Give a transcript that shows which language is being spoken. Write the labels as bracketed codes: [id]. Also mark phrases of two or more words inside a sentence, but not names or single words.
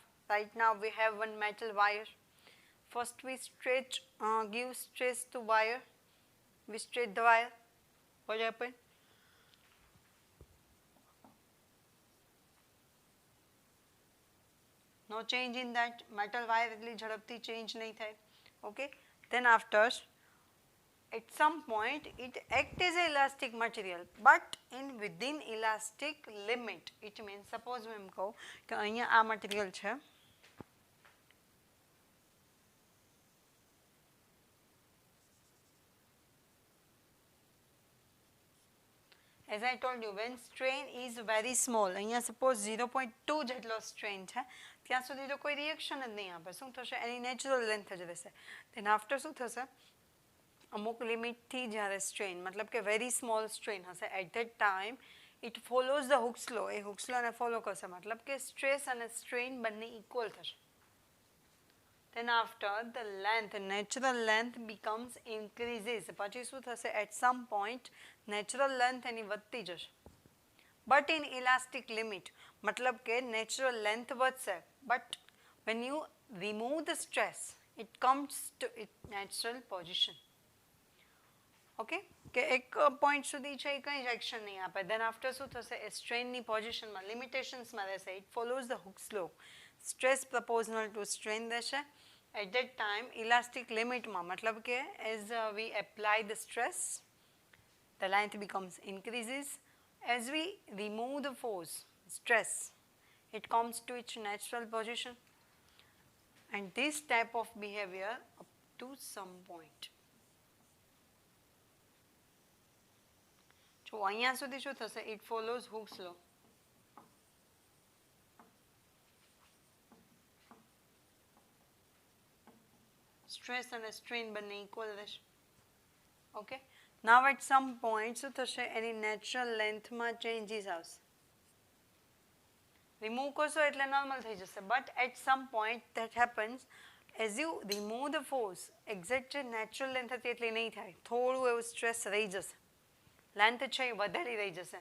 [en] Right now we have one metal wire. First we stretch, give stress to wire, we stretch the wire, what happened? No change in that, metal wire [gu] એટલી ઝડપથી [en] change [gu] નહીં થાય. [en] Okay, then after at some point it acts as an elastic material, but in within elastic limit. It means suppose [gu] હું એમ કહું કે અહીંયા આ મટીરિયલ છે, [en] as I told you, when strain is very small, [gu] અહીંયા suppose 0.2 જેટલો strain છે, ત્યાં સુધી તો કોઈ રિએક્શન જ નહીં આપે, શું થશે, એની [en] natural length [gu] જ રહેશે. [en] then after [gu] શું થશે, અમુક લિમિટથી જ્યારે સ્ટ્રેન મતલબ કે [en] very small strain [gu] હશે, [en] at that time it follows the Hooke's law, [gu] એ હુક્સ લોને ફોલો કરશે, મતલબ કે સ્ટ્રેસ અને સ્ટ્રેન બંને ઇક્વલ થશે. [en] then after the length, natural length becomes increases, [gu] પછી શું થશે, [en] at some point natural length [gu] એની વધતી જશે, [en] but in elastic limit, [gu] મતલબ કે [en] natural length વધશે, but when you remove the stress it comes to its natural position. [gu] ઓકે, કે એક પોઈન્ટ સુધી છે એ કંઈ જ એક્શન નહીં આપે, [en] then after [gu] શું થશે, એ [en] સ્ટ્રેનની પોઝિશનમાં લિમિટેશન્સમાં રહેશે, it follows the Hooke's law, stress proportional to strain રહેશે, at that time ઇલાસ્ટિક લિમિટમાં, [gu] મતલબ કે [en] as we apply the stress the length becomes increases, as we remove the force stress it comes to its natural position, and this type of behavior up to some point. [gu] જો અહીંયા સુધી શું થશે, [en] it follows Hooke's law. [gu] સ્ટ્રેસ અને સ્ટ્રેન બંને ઇક્વલ રહેશે. ઓકે, [en] now at some point [gu] શું થશે, એની નેચરલ લેન્થમાં ચેન્જીસ આવશે, રિમૂવ કરશો એટલે નોર્મલ થઈ જશે, [en] but at some point that happens, as you remove the force exact [gu] જે [en] natural length [gu] હતી એટલી નહીં થાય, થોડું એવું સ્ટ્રેસ રહી જશે, લેન્થ છે એ વધારી રહી જશે.